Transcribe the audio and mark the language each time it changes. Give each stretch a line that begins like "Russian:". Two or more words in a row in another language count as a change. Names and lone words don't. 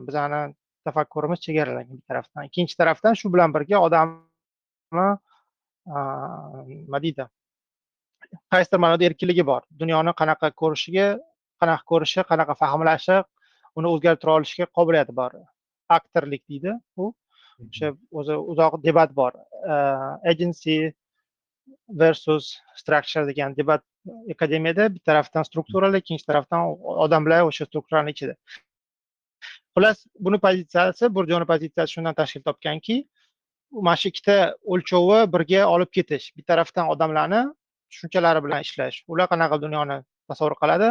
Uzbek: Bizani tafakkurimiz chegaralangan bir tarafdan. Ikkinchi tarafdan shu bilan birga odamni nima deydi? Qaysidir ma'noda erkinligi bor. Dunyoni qanaqa ko'rishi, qanaqa fahmlashi, uni o'zgartira olishga qobiliyati bor. Aktorlik deydi u. O'sha o'zi uzoq debat bor.
English: Agency versus structure
Uzbek: degan debat akademiyada bir tarafdan strukturalar, ikkinchi tarafdan odamlar o'sha strukturaning ichida. Xullas, buni pozitsiyasi, Burjoni pozitsiyasi shundan tashkil topganki, mana shu ikkita o'lchovi birga olib ketish. Bir tarafdan odamlarni tushunchalari bilan ishlash. Ular qanaqa dunyoni tasavvur qiladi?